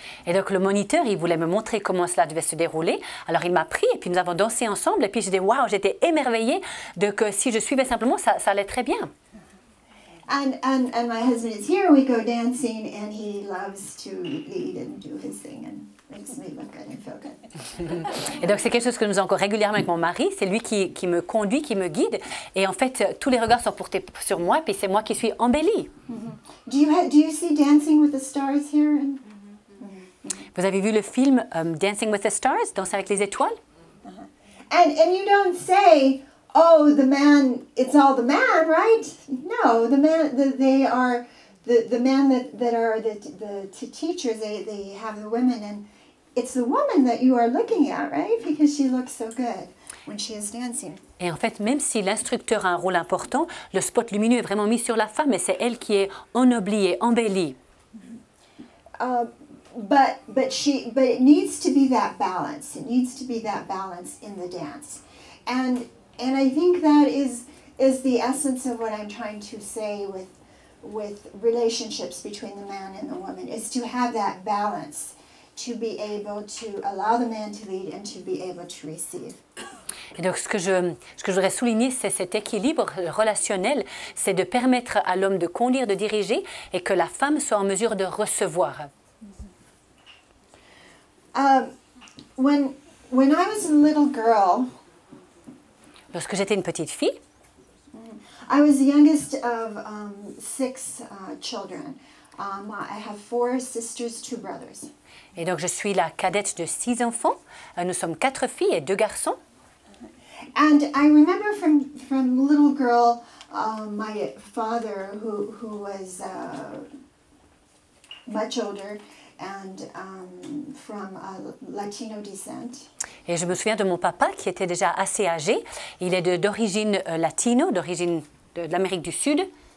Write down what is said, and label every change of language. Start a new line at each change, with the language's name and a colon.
French: Et donc le moniteur, il voulait me montrer comment cela devait se dérouler. Alors il m'a pris et puis nous avons dansé ensemble. Et puis j'ai dit, waouh, j'étais émerveillée de que si je suivais simplement, ça allait très bien.
English: And my husband is here. We go dancing, and he loves to lead and do his thing, and makes me look good and feel good.
French: Et donc c'est quelque chose que nous faisons encore régulièrement avec mon mari. C'est lui qui me conduit, qui me guide. Et en fait, tous les regards sont portés sur moi. Et puis c'est moi qui suis embellie.
English: Do you see Dancing with the Stars here?
French: Vous avez vu le film Dancing with the Stars, Danser avec les étoiles?
English: And you don't say, oh, the man, it's all the man, right? No, the man, they are the men that are the teachers. They have the women, and it's the woman that you are looking at, right? Because she looks so good when she is dancing.
French: Et en fait, même si l'instructeur a un rôle important, le spot lumineux est vraiment mis sur la femme et c'est elle qui est ennoblie et embellie.
English: But it needs to be that balance. It needs to be that balance in the dance, and I think that is the essence of what I'm trying to say with relationships between the man and the woman, is to have that balance, to be able to allow the man to lead and to be able to receive.
French: Et donc ce que je voudrais souligner, c'est cet équilibre relationnel, c'est de permettre à l'homme de conduire, de diriger et que la femme soit en mesure de recevoir.
English: When I was a little girl,
French: Lorsque j'étais une petite fille,
English: I was the youngest of 6 children. I have 4 sisters, 2 brothers.
French: et donc je suis la cadette de 6 enfants. Nous sommes 4 filles et 2 garçons.
English: And I remember from little girl, my father, who was much older and from Latino descent.
French: Et je me souviens de mon papa qui était déjà assez âgé. Il est d'origine latino, d'origine de l'Amérique du Sud.